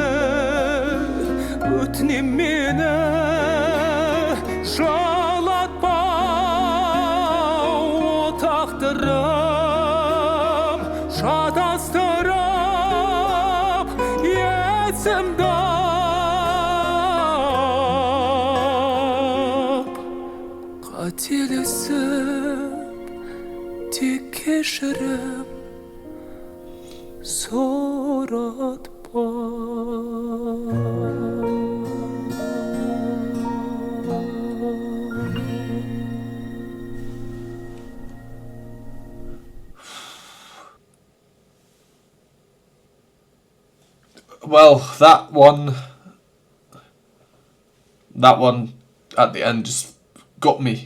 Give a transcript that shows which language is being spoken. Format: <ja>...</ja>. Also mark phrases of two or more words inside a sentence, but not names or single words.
<kk>өтінем мені жалатпа шатастырып есімді қателесіп тек кешірім сұратпа.</kk> <en>Well, that one at the end just got me.</en>